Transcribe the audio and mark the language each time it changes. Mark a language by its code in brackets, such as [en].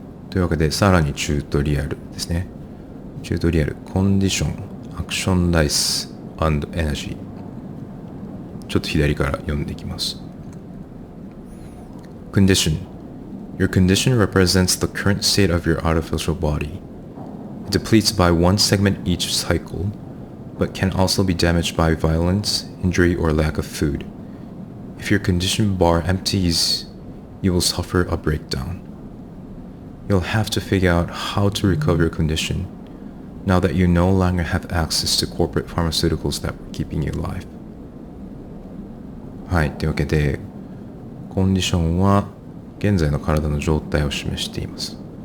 [ja] というわけで、さらにチュートリアルですね。チュートリアル、コンディション、アクションダイス、 [en] and energy。 [ja] ちょっと左から読んでいきます。 [en] Condition. Your condition represents the current state of your artificial body. It depletes by one segment each cycle, but can also be damaged by violence, injury, or lack of food. If your condition bar empties, you will suffer a breakdown. You'll have to figure out how to recover your condition now that you no longer have access to corporate pharmaceuticals that were keeping you alive. [ja] はい、というわけで、コンディションは現在の体の状態を示しています。